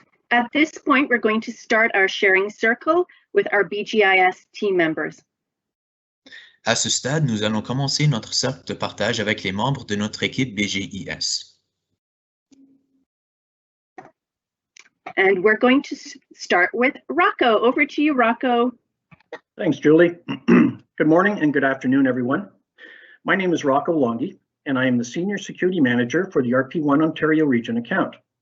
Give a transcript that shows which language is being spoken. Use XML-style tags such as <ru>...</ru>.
<en>At this point, we're going to start our sharing circle with our BGIS team members.</en> <fr>À ce stade, nous allons commencer notre cercle de partage avec les membres de notre équipe BGIS.</fr> <en>And we're going to start with Rocco. Over to you, Rocco. Thanks, Julie. Good morning and good afternoon, everyone. My name is Rocco Longi, and I am the Senior Security Manager for the RP1 Ontario Region account.</en>